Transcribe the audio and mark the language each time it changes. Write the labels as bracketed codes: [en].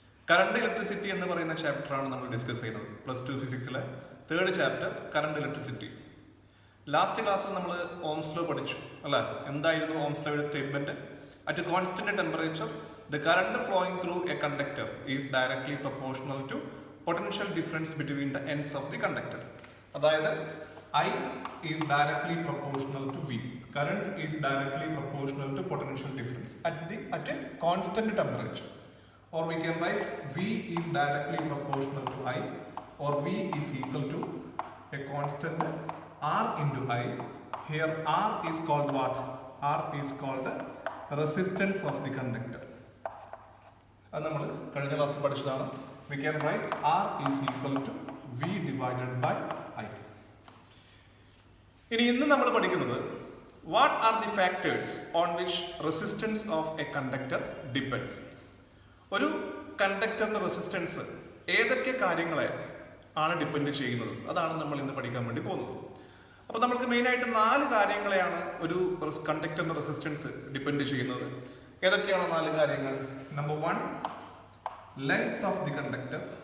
[ml] Current electricity എന്ന് പറയുന്ന ചാപ്റ്ററാണ് നമ്മൾ ഡിസ്കസ് ചെയ്യുന്നത്. +2 ഫിസിക്സിലെ third chapter current electricity. Last ക്ലാസ്സിൽ നമ്മൾ ഓംസ് ലോ പഠിച്ചു അല്ലേ? എന്തായിരുന്നു Ohm's ലോയുടെ statement? [en] At constant temperature the current flowing through a conductor is directly proportional to potential difference between the ends of the conductor. അതായത് I is directly proportional to V. Current is directly proportional to potential difference at a constant temperature. Or we can write V is directly proportional to I, or V is equal to a constant R into I. Here R is called what? R is called the resistance of the conductor. [ml] അത് നമ്മൾ കഴിഞ്ഞ ക്ലാസ്സിൽ പഠിച്ചതാണ്. [en] We can write R is equal to V divided by I. [ml] ഇനി ഇന്ന് നമ്മൾ പഠിക്കുന്നത് [en] what are the factors on which resistance of a conductor depends. [ml] ഒരു കണ്ടക്ടറിന്റെ റെസിസ്റ്റൻസ് ഏതൊക്കെ കാര്യങ്ങളെ ആണ് ഡിപ്പെൻഡ് ചെയ്യുന്നത്, അതാണ് നമ്മൾ ഇന്ന് പഠിക്കാൻ വേണ്ടി പോകുന്നത്. അപ്പോൾ നമുക്ക് മെയിനായിട്ട് 4 കാര്യങ്ങളെയാണ് ഒരു കണ്ടക്ടറിന്റെ റെസിസ്റ്റൻസ് ഡിപ്പെൻഡ് ചെയ്യുന്നത്. ഏതൊക്കെയാണ് 4 കാര്യങ്ങൾ? Number 1, [en] Length of the conductor.